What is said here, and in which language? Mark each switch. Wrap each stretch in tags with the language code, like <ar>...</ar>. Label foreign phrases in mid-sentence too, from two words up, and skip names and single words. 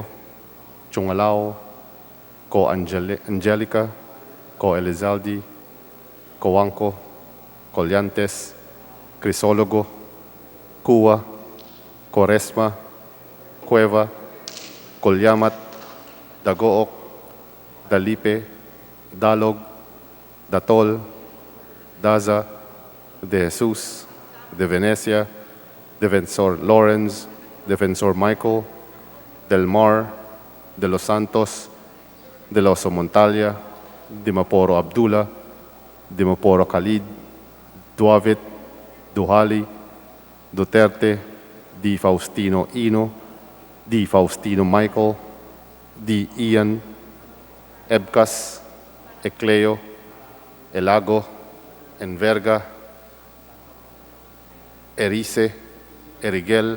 <en>Chungalao, Co Angelica, Co Elizaldi, Coanco, Collantes, Crisologo, Cua, Coresma, Cueva, Colyamat, Dagook, Dalipe, Dalog, Datol, Daza, De Jesus, De Venecia, Defensor Lawrence, Defensor Michael, Del Mar, De Los Santos, De Los Montalia, Dimaporo Abdullah, Dimaporo Khalid, Duavit, Duhali, Duterte, Di Faustino Ino, Di Faustino Michael, Di Ian, Ebcas, Ecleo, Elago, Enverga, Erice, Erigel,</en>